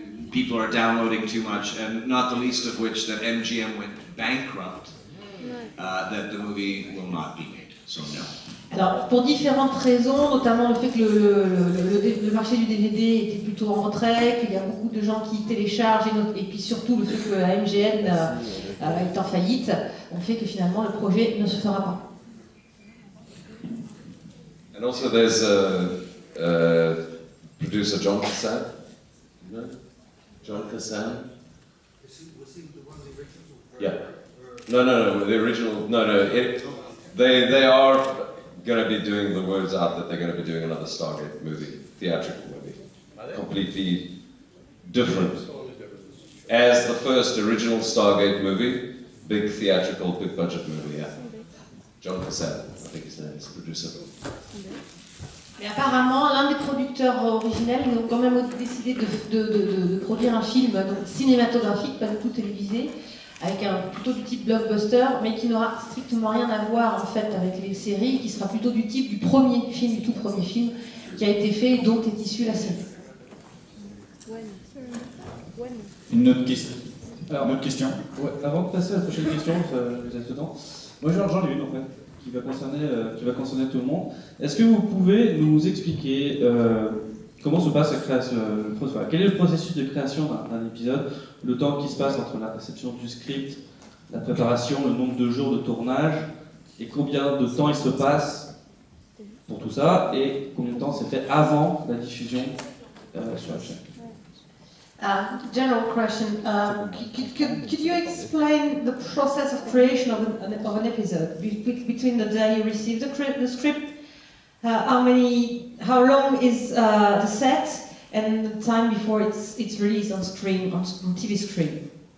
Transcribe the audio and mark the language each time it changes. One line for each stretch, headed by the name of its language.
English: People are downloading too much, and not the least of which that MGM went bankrupt. That the movie will not be made. So no.
French: Alors, pour différentes raisons, notamment le fait que le marché du DVD était plutôt en retrait, qu'il y a beaucoup de gens qui téléchargent, et puis surtout le fait que la MGN est en faillite, ont fait que finalement le projet ne se fera pas.
English: And also there's producer John Kassan. No? John Kassan? Yeah. No, the original, they are going to be doing, the words out that they're going to be doing another Stargate movie, theatrical movie. Completely different. As the first original Stargate movie, big theatrical, big budget movie, yeah. John Kassan, I think his name is the producer.
French: Mais apparemment, l'un des producteurs originels ont quand même décidé de produire un film donc, cinématographique, pas du tout télévisé, avec plutôt du type blockbuster, mais qui n'aura strictement rien à voir en fait avec les séries, qui sera plutôt du type du premier film, du tout premier film qui a été fait et dont est issue la série. Une autre question. Alors, une autre question. Ouais, avant de passer à la prochaine question, vous êtes dedans. Moi j'en ai une en fait, qui va concerner tout le monde. Est-ce que vous pouvez nous expliquer comment se passe la création, quel est le processus de création d'un épisode, le temps qui se passe entre la réception du script, la préparation, le nombre de jours de tournage, et combien de temps il se passe pour tout ça, et combien de temps c'est fait avant la diffusion sur la chaîne?
English: General question. Could you explain the process of creation of an episode between the day you receive the script? How long is the set and the time before it's released on screen, on TV screen?